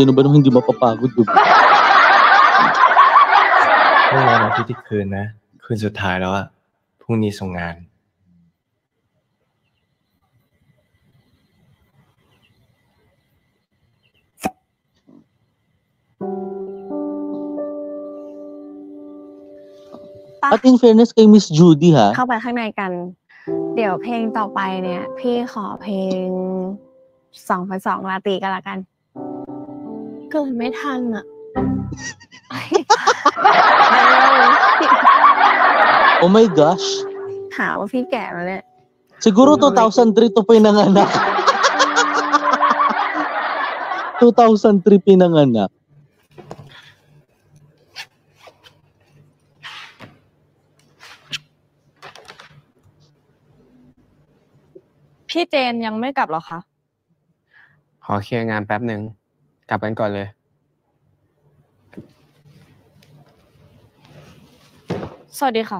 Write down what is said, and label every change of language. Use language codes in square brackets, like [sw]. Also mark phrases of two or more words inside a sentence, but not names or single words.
[tl] Sino ba naman hindi mapapagod, di ba? [th] ไม่รอนะที่คืนนะคืนสุดท้ายแล้วอะพรุ่งนี้ส่งงาน [tl] At in fairness kay Miss Judy ha. [th] เข้าไปข้างในกัน เดี๋ยวเพลงต่อไปเนี่ย พี่ขอเพลง2:2 ราตรีกันละกัน เกิดไม่ทันอ่ะ [en] Oh my gosh. [th] หาว่าพี่แก่แล้วเนี่ย [tl] Siguro 2003 to pinanganak. 2003 pinanganak. [th] พี่เจนยังไม่กลับหรอคะ ขอเคลียร์งานแป๊บหนึ่งกลับกันก่อนเลย สวัสดีค่ะ